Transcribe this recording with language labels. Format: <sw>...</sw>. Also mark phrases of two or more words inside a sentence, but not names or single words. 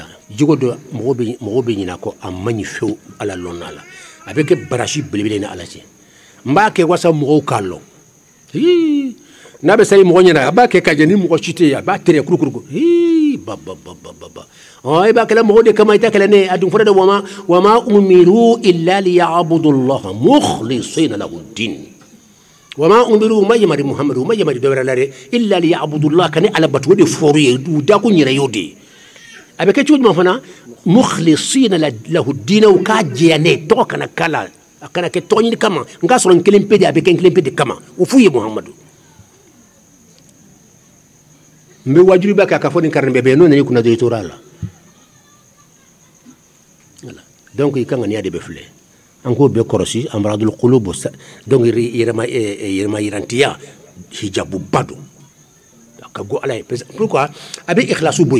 <bm>jogo dɔ mɔgɔ bɛ ɲinɛ kɔ a man ɲi fewu ala lɔnna la a bɛ kɛ barasi belebele ni ala cɛ n b'a kɛ walasa mɔgɔw k'a lɔn n'a bɛ sari mɔgɔ ɲɛna a b'a kɛ ka jɛ ni mɔgɔ si tɛ yen a b'a tere kurukuru ba i b'a kɛlɛ mɔgɔw de kama i tɛ kɛlɛ ne a dun fɔra de</bm> <ar>وما أمروا إلا ليعبدوا الله مخلصين له الدين وما أمروا</ar> <bm>ma yamari muhammadu ma yamari dɔwɛrɛ la dɛ</bm> <ar>إلا ليعبدوا الله</ar> <bm>ka ni ala bato o de fɔr'u ye u da kun yɛrɛ y'o de ye a bɛ kɛ cogo jumɛn fana</bm> <ar>مخلصين له</ar> <bm>dinaw k'a jɛya ne tɔgɔ kana k'a la a kana kɛ tɔgɔ ɲini kama n k'a sɔrɔ n kelen pe de a bɛ kɛ n kelen pe de kama o f'u ye muhammadu n bɛ wajibiba kɛ a ka fɔ nin karin bɛɛ bɛ yen n'o nana i kunna dɔrɔn i tora a la donc i kan ka niya de bɛ filɛ an k'o bɛɛ kɔlɔsi</bm> <ar>أمراض القلوب</ar> <bm>donc yɛrɛma yirantiya hijabuba don a ka go ala ye pourquoi a bɛ ikhlasu bɔ</bm>